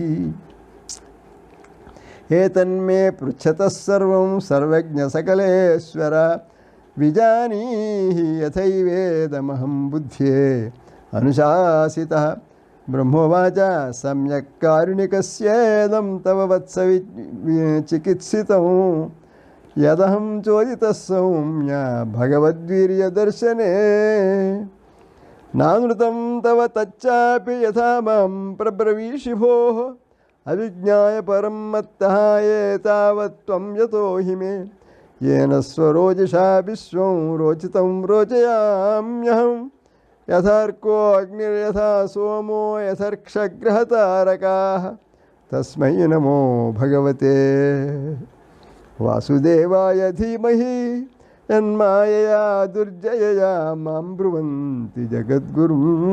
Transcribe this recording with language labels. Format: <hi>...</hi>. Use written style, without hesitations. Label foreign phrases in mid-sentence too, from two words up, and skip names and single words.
<sa>ఏతన్మే పృచ్ఛతః సర్వం సర్వజ్ఞ సకలేశ్వర విజానీహి యథైవేదమహం బుద్ధ్యే అనుశాసితః బ్రహ్మోవాచ సమ్యక్ కారుణికస్యేదం తవ వత్స చికిత్సితం యదహం చోదితః సౌమ్య భగవద్వీర్యదర్శనే నానృతం తవ తచ్చాపి యథా మాం ప్రబ్రవీషి భోః అవిజ్ఞాయ పరం మత్తః ఏతావత్త్వం యతోహి మే येन स्वरोजिषा विश्वं रोचितं रोचयाम्यहं यथार्को अग्निर्यथा सोमो यथर्क्षग्रहतारकाः तस्मै नमो भगवते वासुदेवाय धीमहि यन्मायया दुर्जयया मां ब्रुवन्ति जगद्गुरुं</sa>